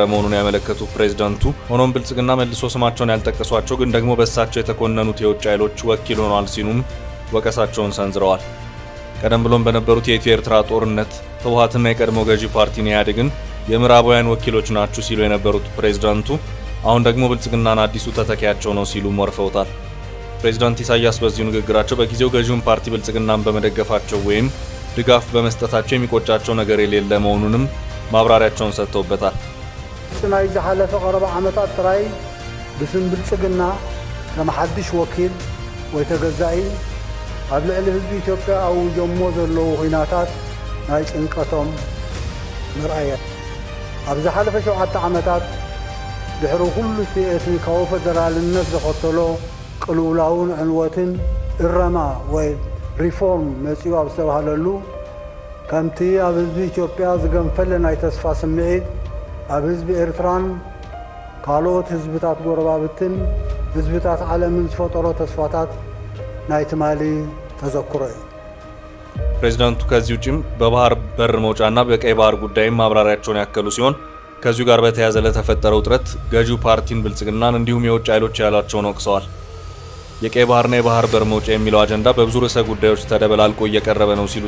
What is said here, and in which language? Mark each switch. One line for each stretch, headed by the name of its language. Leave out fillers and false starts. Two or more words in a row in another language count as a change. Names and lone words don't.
Amharic: መሆኑን ያመለከቱት ፕሬዝዳንቱ ሆኖም ብልጽግና መልሶ ስማቸውን ያልጠቀሷቸው ግን ደግሞ በእሳቸው የተኮነኑት የውጭ ኃይሎች ወኪል ሆኗል ሲሉም ወቀሳቸውን ሰንዝረዋል። ቀደም ብሎም በነበሩት የኢትዮ ኤርትራ ጦርነት ህወሓትና የቀድሞ ገዢ ፓርቲን ኢህአዴግን የምዕራባውያን ወኪሎች ናችሁ ሲሉ የነበሩት ፕሬዝዳንቱ አሁን ደግሞ ብልጽግናን አዲሱ ተተኪያቸው ነው ሲሉ ወርፈውታል። ፕሬዝዳንት ኢሳያስ በዚሁ ንግግራቸው በጊዜው ገዢውን ፓርቲ ብልጽግናን በመደገፋቸው ወይም ድጋፍ በመስጠታቸው የሚቆጫቸው ነገር የሌለ መሆኑንም ማብራሪያቸውን ሰጥተውበታል።
Tigrinya: ናይ ዝሓለፈ ቀረባ ዓመታት ጥራይ ብስም ብልጽግና ከም ሓድሽ ወኪል ወይ ተገዛኢ ኣብ ልዕሊ ህዝቢ ኢትዮጵያ ኣውጆሞ ዘለዉ ኩናታት ናይ ጭንቀቶም ምርኣየ ኣብ ዝሓለፈ 7 ዓመታት ድሕሪ ኩሉ እቲ ኤትኒካዊ ፌደራልነት ዘኸተሎ ቅልውላውን ዕንወትን እረማ ወይ ሪፎርም መጺኡ ኣብ ዝተባሃለሉ ከምቲ ኣብ ህዝቢ ኢትዮጵያ ዝገንፈለ ናይ ተስፋ ስምዒት ኣብ ህዝቢ ኤርትራን ካልኦት ህዝብታት ጎረባብትን ህዝብታት ዓለምን ዝፈጠሮ ተስፋታት ናይ ትማሊ ተዘክሮ እዩ።
Amharic: ፕሬዝዳንቱ ከዚህ ውጭም በባህር በር መውጫና በቀይ ባህር ጉዳይም ማብራሪያቸውን ያከሉ ሲሆን ከዚሁ ጋር በተያያዘ ለተፈጠረው ውጥረት ገዢው ፓርቲን ብልጽግናን እንዲሁም የውጭ ኃይሎች ያሏቸውን ወቅሰዋል። የቀይ ባህርና የባህር በር መውጫ የሚለው አጀንዳ በብዙ ርዕሰ ጉዳዮች ተደበላልቆ እየቀረበ ነው ሲሉ